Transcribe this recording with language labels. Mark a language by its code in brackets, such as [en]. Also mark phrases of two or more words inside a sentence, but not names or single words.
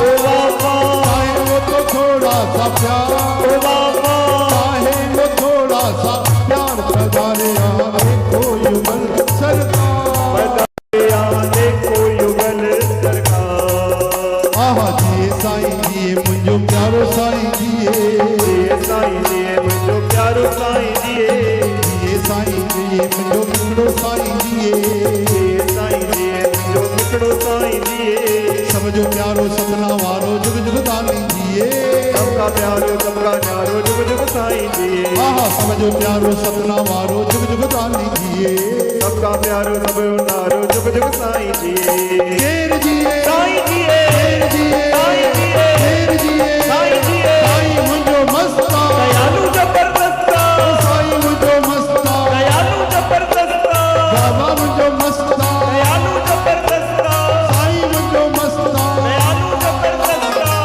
[hi] ओ बाबा चाहे वो तो थोड़ा सा प्यार ओ बाबा चाहे वो थोड़ा सा प्यार पधारे यहाँ देखो युगल सरकार यहाँ देखो युगल सरकार [sd] आहा जिए साईं जिए मुझो प्यारो साईं जिए जिए साईं जिए मुझो प्यारो साईं जिए जिए साईं जिए मुझो मिठड़ो साईं जिए जिए साईं जिए मुझो मिठड़ो साईं जिए समझो प्यारो सतना वारो जुग जुग दानी जिए [hi] सबका प्यारो सबका न्यारो जुग जुग साईं जिए [sd] आहा समझो प्यारो सतना वारो जुग जुग दानी जिए [hi] सबका प्यारो सब नारो जुग जुग साईं जिए [sd] शेर जिए साईं जिए शेर जिए साईं जिए शेर जिए साईं जिए साईं मुझो मस्ता दयालु जबरदस्ता साईं मुझो मस्ता दयालु जबरदस्ता बाबा मुझो मस्ता दयालु जबरदस्ता साईं मुझो मस्ता दयालु जबरदस्ता